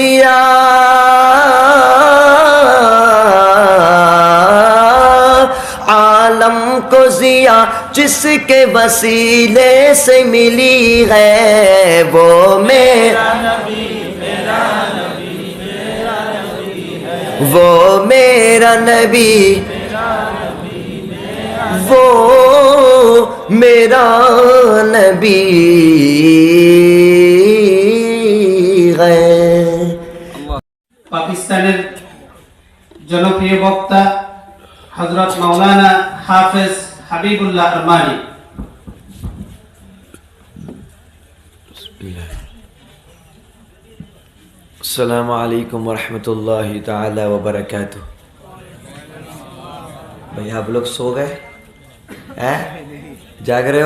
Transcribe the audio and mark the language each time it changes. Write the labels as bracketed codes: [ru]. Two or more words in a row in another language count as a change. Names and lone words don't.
[ur] عالم کو ضیا جس کے وسیلے سے ملی ہے، وہ میرا نبی، وہ میرا نبی، وہ میرا نبی ہے۔ [bn] পাকিস্তানের জনপ্রিয় বক্তা হযরত মাওলানা হাফেজ হাবিবুল্লাহ আরমানি। [ar] السلام علیکم ورحمۃ اللہ تعالی وبرکاتہ۔ [ur] بھئی آپ لوگ سو گئے؟ جاگ رہے ہو؟